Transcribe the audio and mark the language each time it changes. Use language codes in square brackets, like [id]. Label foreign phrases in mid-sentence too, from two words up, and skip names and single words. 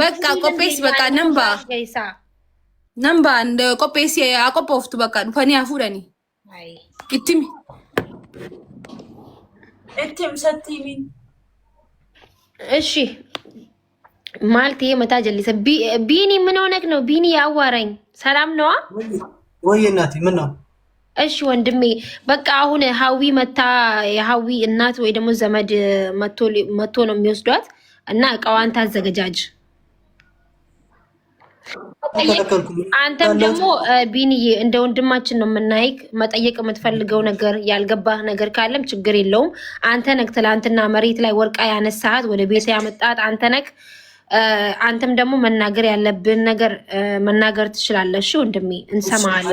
[om] Bakka qopheessi bakka nambaa qopheessi haa qophooftu bakka dhufanii haa fuudhanii. Ittimi. Ittim sattiimiin. Eshi maal ta'ee mataa jallisa [am] ቢኒ ምን ሆነክ ነው ቢኒ ያዋራኝ ሰላም ነዋ ወይ እናቴ ምን ነው እሺ ወንድሜ በቃ አሁን ሀዊ መታ የሀዊ እናት ወይ ደግሞ ዘመድ መቶ ነው የሚወስዷት እና እቃዋን ታዘገጃጅ አንተም ደግሞ ቢኒዬ እንደ ወንድማችን ነው የምናይክ መጠየቅ የምትፈልገው ነገር ያልገባህ ነገር ካለም ችግር የለውም አንተ ነክ ትላንትና መሬት ላይ ወርቃ ያነሳሃት ወደ ቤት ያመጣት አንተ ነክ አንተም ደግሞ መናገር ያለብን ነገር መናገር ትችላለህ እሺ ወንድሜ እንሰማለን